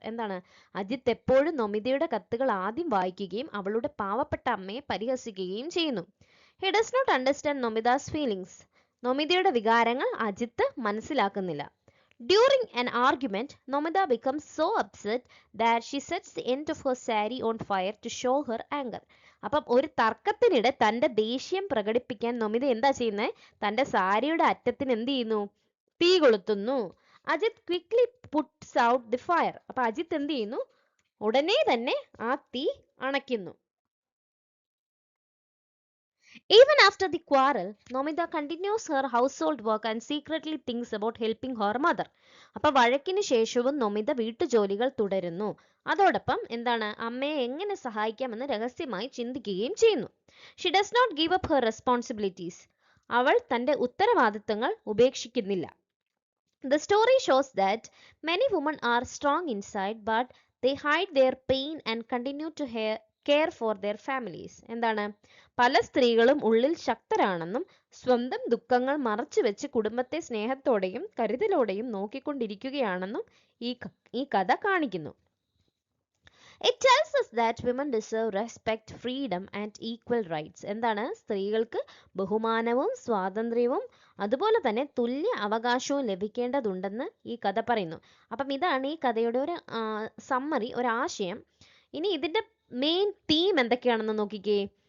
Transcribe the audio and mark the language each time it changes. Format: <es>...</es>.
<ml>എന്താണ്? അജിത്ത് എപ്പോഴും നൊമിതയുടെ കത്തുകൾ ആദ്യം വായിക്കുകയും അവളുടെ പാവപ്പെട്ട അമ്മയെ പരിഹസിക്കുകയും ചെയ്യുന്നു.</ml> <en>He does not understand Nomita's feelings.</en> <ml>നൊമിതയുടെ വികാരങ്ങൾ അജിത്ത് മനസ്സിലാക്കുന്നില്ല.</ml> <en>During an argument, Nomita becomes so upset that she sets the end of her saree on fire to show her anger.</en> <ml>അപ്പം ഒരു തർക്കത്തിനിടെ തന്റെ ദേഷ്യം പ്രകടിപ്പിക്കാൻ നൊമിത എന്താ ചെയ്യുന്നത്? തന്റെ സാരിയുടെ അറ്റത്തിന് എന്ത് ചെയ്യുന്നു? തീ കൊളുത്തുന്നു.</ml> <en>Ajith quickly puts out the fire.</en> <ml>അപ്പൊ അജിത്ത് എന്ത് ചെയ്യുന്നു? ഉടനെ തന്നെ ആ തീ അണയ്ക്കുന്നു.</ml> <en>Even after the quarrel, Nomita continues her household work and secretly thinks about helping her mother.</en> <ml>അപ്പൊ വഴക്കിന് ശേഷവും നൊമിത വീട്ടുജോലികൾ തുടരുന്നു. അതോടൊപ്പം എന്താണ്, അമ്മയെ എങ്ങനെ സഹായിക്കാമെന്ന് രഹസ്യമായി ചിന്തിക്കുകയും ചെയ്യുന്നു.</ml> <en>She does not give up her responsibilities.</en> <ml>അവൾ തന്റെ ഉത്തരവാദിത്തങ്ങൾ ഉപേക്ഷിക്കുന്നില്ല.</ml> <en>The story shows that many women are strong inside, but they hide their pain and continue to care for their families.</en> <ml>എന്താണ്, പല സ്ത്രീകളും ഉള്ളിൽ ശക്തരാണെന്നും സ്വന്തം ദുഃഖങ്ങൾ മറച്ചുവെച്ച് കുടുംബത്തെ സ്നേഹത്തോടെയും കരുതലോടെയും നോക്കിക്കൊണ്ടിരിക്കുകയാണെന്നും ഈ കഥ കാണിക്കുന്നു.</ml> <en>It tells us that women deserve respect, freedom and equal rights.</en> <ml>എന്താണ്, സ്ത്രീകൾക്ക് ബഹുമാനവും സ്വാതന്ത്ര്യവും അതുപോലെ തന്നെ തുല്യ അവകാശവും ലഭിക്കേണ്ടതുണ്ടെന്ന് ഈ കഥ പറയുന്നു. അപ്പം ഇതാണ് ഈ കഥയുടെ ഒരു സമ്മറി, ഒരു ആശയം. ഇനി ഇതിന്റെ മെയിൻ തീം എന്തൊക്കെയാണെന്ന് നോക്കിക്കേ.</ml>